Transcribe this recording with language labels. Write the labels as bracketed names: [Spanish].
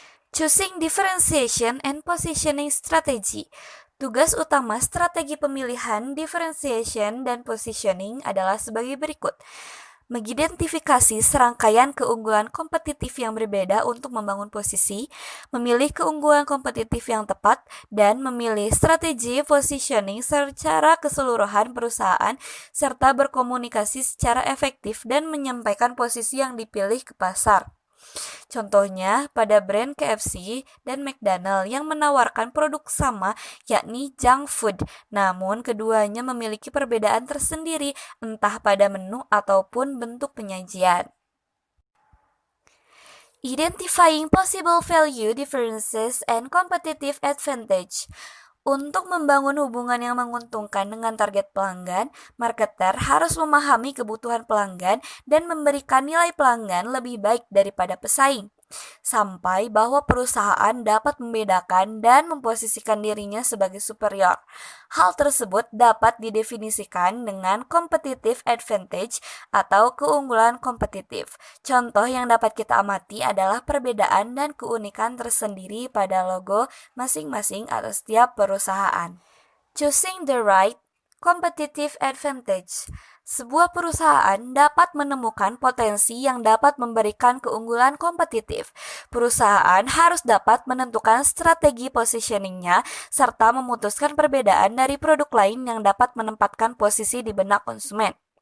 [English] Choosing differentiation and positioning strategy. [Indonesian] Tugas utama strategi pemilihan differentiation dan positioning adalah sebagai berikut. Mengidentifikasi serangkaian keunggulan kompetitif yang berbeda untuk membangun posisi, memilih keunggulan kompetitif yang tepat, dan memilih strategi positioning secara keseluruhan perusahaan, serta berkomunikasi secara efektif dan menyampaikan posisi yang dipilih ke pasar. Contohnya pada brand KFC dan McDonald yang menawarkan produk sama yakni junk food, namun keduanya memiliki perbedaan tersendiri entah pada menu ataupun bentuk penyajian. [English] Identifying possible value differences and competitive advantage. [Indonesian] Untuk membangun hubungan yang menguntungkan dengan target pelanggan, marketer harus memahami kebutuhan pelanggan dan memberikan nilai pelanggan lebih baik daripada pesaing. sampai bahwa perusahaan dapat membedakan dan memposisikan dirinya sebagai superior. Hal tersebut dapat didefinisikan dengan competitive advantage atau keunggulan kompetitif. Contoh yang dapat kita amati adalah perbedaan dan keunikan tersendiri pada logo masing-masing atau setiap perusahaan. [English] Choosing the right competitive advantage. [Indonesian] Sebuah perusahaan dapat menemukan potensi yang dapat memberikan keunggulan kompetitif. Perusahaan harus dapat menentukan strategi positioningnya serta memutuskan perbedaan dari produk lain yang dapat menempatkan posisi di benak konsumen.